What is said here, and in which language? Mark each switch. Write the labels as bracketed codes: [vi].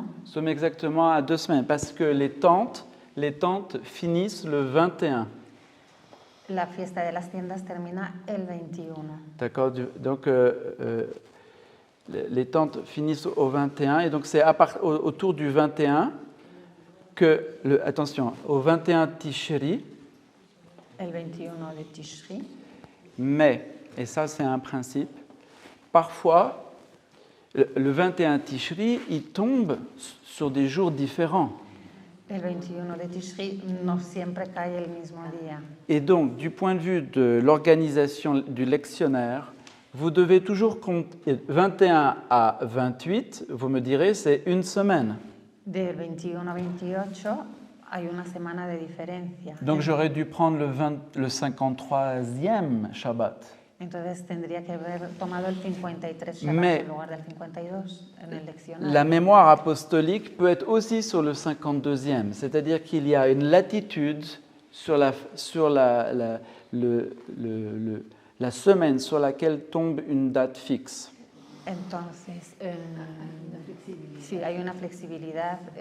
[fr] Nous sommes exactement à 2 semaines parce que les tentes finissent le 21. [es] La fiesta de las tiendas termina el 21. [fr] D'accord? Donc les tentes finissent au 21 et donc c'est autour du 21 que, attention, au 21 Tishri, [es] El 21 de Tishri. [fr] mais, et ça c'est un principe, parfois le 21 Tishri, il tombe sur des jours différents. [es] El 21 de Tishri no siempre cae el mismo día. [fr] Et donc, du point de vue de l'organisation du lectionnaire, vous devez toujours compter 21 à 28, vous me direz, c'est une semaine. [es] Del 21 a 28 hay una semana de diferencia. [fr] Donc j'aurais dû prendre le 53e Shabbat. [es] Entonces tendría que haber tomado el 53 Shabbat [fr] Mais [es] en lugar del 52 en el leccionario. [fr] la mémoire apostolique peut être aussi sur le 52e, c'est-à-dire qu'il y a une latitude sur la semaine sur laquelle tombe une date fixe. [es] Entonces, sí, hay una flexibilidad.